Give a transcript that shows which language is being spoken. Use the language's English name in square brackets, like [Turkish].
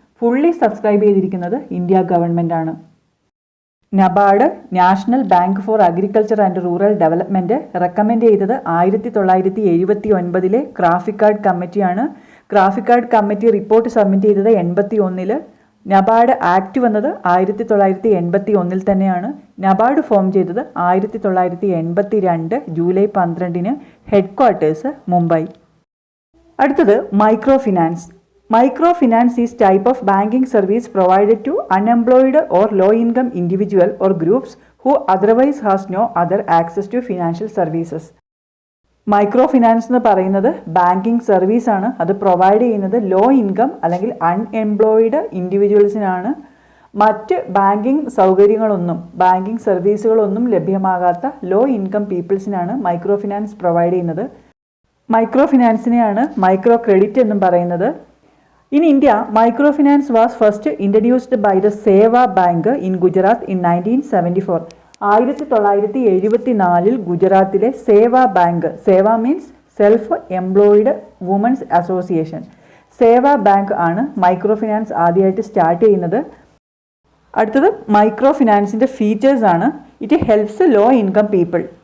[Malayalam] Fully subscribe ചെയ്തിരിക്കുന്നത് India government ആണ്. NABARD national bank for agriculture and rural development recommend ചെയ്തത് 1979 ക്രാഫിക്കാർഡ് കമ്മിറ്റിയാണ്. ക്രാഫിക്കാർഡ് committee report submit ചെയ്തത് 81. NABARD act വന്നത് 1981 തന്നെയാണ്. നബാർഡ് ഫോം ചെയ്തത് 1982 ജൂലൈ 12 ഹെഡ് ക്വാർട്ടേഴ്സ് മുംബൈ. അടുത്തത് micro finance. [English] Micro finance is type of banking service provided to unemployed or low income individual or groups who otherwise has no other access to financial services. [Malayalam] Micro finance എന്ന് പറയുന്നത് banking സർവീസാണ്. അത് provide ചെയ്യുന്നത് low income അല്ലെങ്കിൽ unemployed ഇൻഡിവിജ്വൽസിനാണ്. മറ്റ് banking സൗകര്യങ്ങളൊന്നും banking സർവീസുകളൊന്നും ലഭ്യമാകാത്ത low income പീപ്പിൾസിനാണ് micro finance provide ചെയ്യുന്നത്. Micro ഫിനാൻസിനെയാണ് micro credit എന്നും പറയുന്നത്. [English] In India, microfinance was first introduced by the Seva Bank in Gujarat in 1974. [Malayalam] 1974 ഗുജറാത്തിലെ സേവ ബാങ്ക്, സേവ means self employed women's association, സേവ bank ആണ് micro finance ആദ്യമായിട്ട് start ചെയ്യുന്നത്. അടുത്തത് micro ഫിനാൻസിൻ്റെ features ആണ്. [English] It helps low income people.